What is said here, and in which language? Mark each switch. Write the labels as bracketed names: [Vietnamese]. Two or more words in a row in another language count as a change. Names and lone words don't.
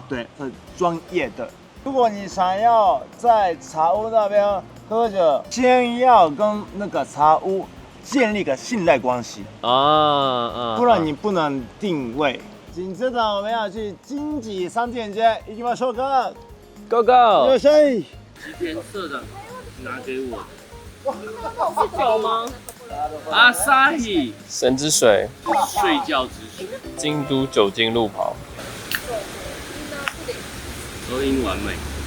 [Chinese] 对，是专业的。如果你想要在茶屋那边喝酒，先要跟那个茶屋建立个信赖关系不然你不能定位。紧接着我们要去经济商店街， [Japanese] 行きましょうか。 [English] Go go！ [Chinese] 有谁？吉田社长拿给我的。是酒吗？阿萨希神之水，睡觉之水，京都酒精路跑，收音完美。